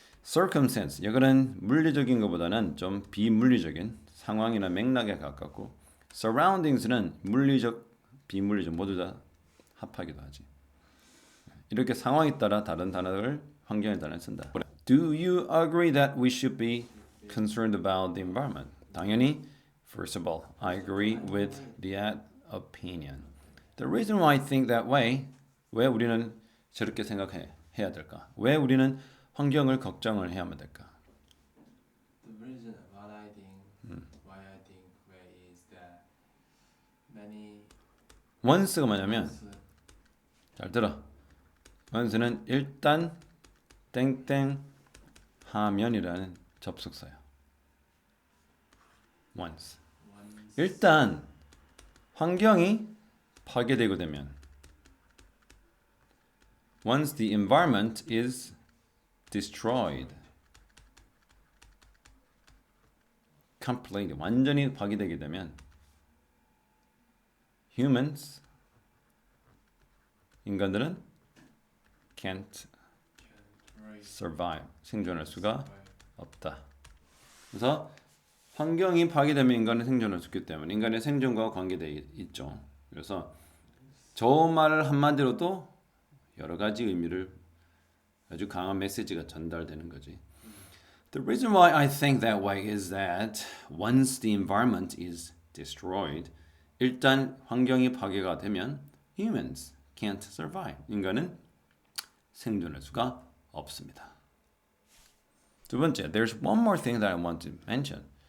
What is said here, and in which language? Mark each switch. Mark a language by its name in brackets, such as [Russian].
[Korean] circumstance 이거는 물리적인 것보다는 좀 비물리적인 상황이나 맥락에 가깝고 surroundings는 물리적, 비물리적 모두 다 합하기도 하지. 이렇게 상황에 따라 다른 단어를 환경에 따라 쓴다. [English] Do you agree that we should be concerned about the environment? 당연히 first of all, I agree with that opinion. The reason why I think that way [Korean] 왜 우리는 저렇게 생각해야 될까? 왜 우리는 환경을 걱정을 해야만 될까? [English] The reason why I think way is that many [Korean] once가 뭐냐면 잘 들어. once는 일단 땡땡 하면이라는 접속사야. once. 일단 환경이 파괴되고 되면 [English] once the environment is destroyed completely [Korean] 완전히 파괴되게 되면 humans 인간들은 [English] can't survive [Korean] 생존할 수가 없다. 그래서 환경이 파괴되면 인간은 생존할 수 없기 때문에 인간의 생존과 관계되어 있죠. 그래서 저 말을 한마디로도 여러 가지 의미를 아주 강한 메시지가 전달되는 거지. [English] The reason why I think that way is that once the environment is destroyed, [Korean] 일단 환경이 파괴가 되면 [English] humans can't survive. [Korean] 인간은 생존할 수가 없습니다. 두 번째, [English] there's one more thing that I want to mention.